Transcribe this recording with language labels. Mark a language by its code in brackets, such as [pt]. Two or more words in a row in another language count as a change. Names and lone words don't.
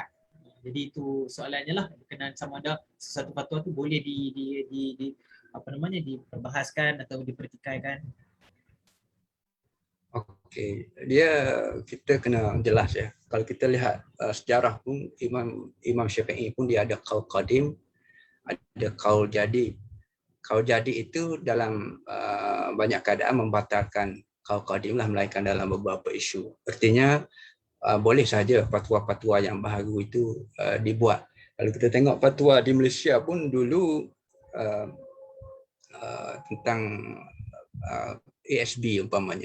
[ms] Jadi itu soalannya lah, berkenaan sama ada sesuatu fatwa tu boleh diperbahaskan atau dipertikaikan. Okey, kita kena jelas ya. Kalau kita lihat sejarah pun, Imam Syafi'i pun dia ada [ar] قول قديم, [ms] ada [ar] قول جديد. قول جديد [ms] itu dalam banyak keadaan membatalkan [ar] قول قديم [ms] lah, melainkan dalam beberapa isu. Artinya boleh saja fatwa-fatwa yang baru itu dibuat. Kalau kita tengok fatwa di Malaysia pun dulu tentang ASB umpamanya.